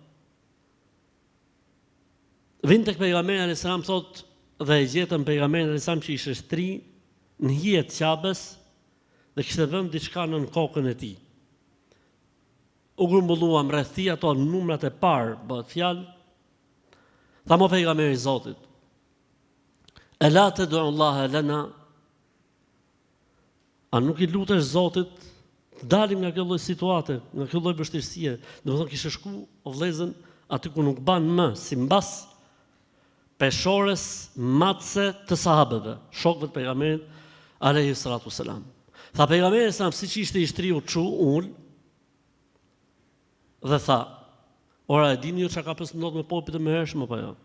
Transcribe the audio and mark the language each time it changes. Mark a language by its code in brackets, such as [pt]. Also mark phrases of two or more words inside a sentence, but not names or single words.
[sq] Vinte tek pejgamberi [ar] عليه السلام [sq] thotë dhe e gjetën pejgamberin [ar] عليه السلام [sq] që ishte shtri në hijet Qabes dhe kishte vënë diçka nën kokën e tij. U grumbulluam rreth tij ato numrat e parë, bëhet fjalë. Tha mo pejgamberi i Zotit, [ar] ألا تدعو الله لنا, [sq] a nuk i lutesh Zotit të dalim nga kjo lloj situate, nga kjo lloj vështirësie. Domethënë kishte shku o vëllezën aty ku nuk ban më, simbas peshores matse të sahabëve, shokëve të pejgamberit [ar] عليه السلام. [sq] Tha pejgamberi sa siç ishte i shtriu çu ul dhe tha, ora e dini ju çka ka pas ndodhur me popujt e mëhershëm apo jo?